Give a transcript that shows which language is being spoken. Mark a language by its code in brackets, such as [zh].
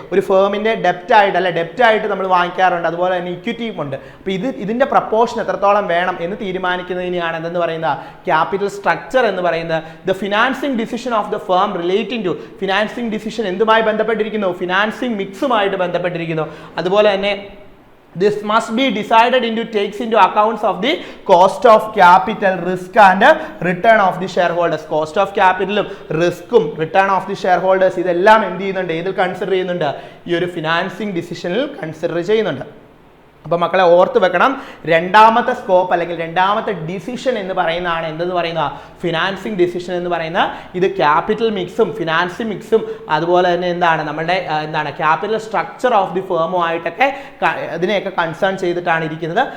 [ml] ഒരു ഫേമിന്റെ ഡെപ്റ്റ് ആയിട്ട് നമ്മൾ വാങ്ങിക്കാറുണ്ട്, അതുപോലെ തന്നെ ഇക്വിറ്റിയും ഉണ്ട്. അപ്പോൾ ഇതിന്റെ പ്രപ്പോർഷൻ എത്രത്തോളം വേണം എന്ന് തീരുമാനിക്കുന്നതിനെയാണ് എന്തെന്ന് പറയുന്നത് ക്യാപിറ്റൽ സ്ട്രക്ചർ എന്ന് പറയുന്നത്. [en] the financing decision of the firm relating to financing decision [ml] എന്തുമായി ബന്ധപ്പെട്ടിരിക്കുന്നു? ഫിനാൻസിംഗ് മിക്സുമായിട്ട് ബന്ധപ്പെട്ടിരിക്കുന്നു. അതുപോലെ തന്നെ [en] this must be decided takes into accounts of the cost of capital, risk and return of the shareholders. Cost of capital, risk, return of the shareholders [ml] ഇതെല്ലാം എന്ത് ചെയ്യുന്നുണ്ട്? ഇതിൽ consider ചെയ്യുന്നുണ്ട്, ഈ ഒരു ഫിനാൻസിംഗ് ഡിസിഷനിൽ കൺസിഡർ ചെയ്യുന്നുണ്ട്. അപ്പോൾ മക്കളെ ഓർത്ത് വെക്കണം, രണ്ടാമത്തെ സ്കോപ്പ് അല്ലെങ്കിൽ രണ്ടാമത്തെ ഡിസിഷൻ എന്ന് പറയുന്നതാണ് എന്തെന്ന് പറയുന്ന ഫിനാൻസിങ് ഡിസിഷൻ എന്ന് പറയുന്ന ഇത് ക്യാപിറ്റൽ മിക്സും ഫിനാൻസിങ് മിക്സും അതുപോലെ തന്നെ നമ്മുടെ ക്യാപിറ്റൽ സ്ട്രക്ചർ ഓഫ് ദി ഫേമുമായിട്ടൊക്കെ അതിനെയൊക്കെ കൺസേൺ ചെയ്തിട്ടാണ് ഇരിക്കുന്നത്.